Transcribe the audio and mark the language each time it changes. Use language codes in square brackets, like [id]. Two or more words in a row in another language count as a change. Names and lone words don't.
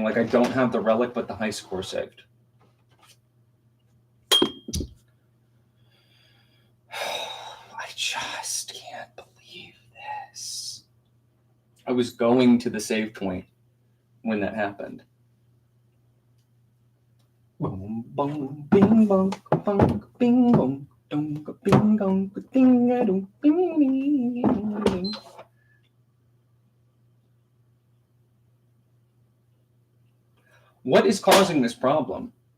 [en] Like, I don't have the relic, but the high score saved. I just can't believe this. I was going to the save point when that happened. Boom, boom, bing, bong, bong, bing, bong, dong, bing, dong, ding, dong, bing, bing. What is causing this problem?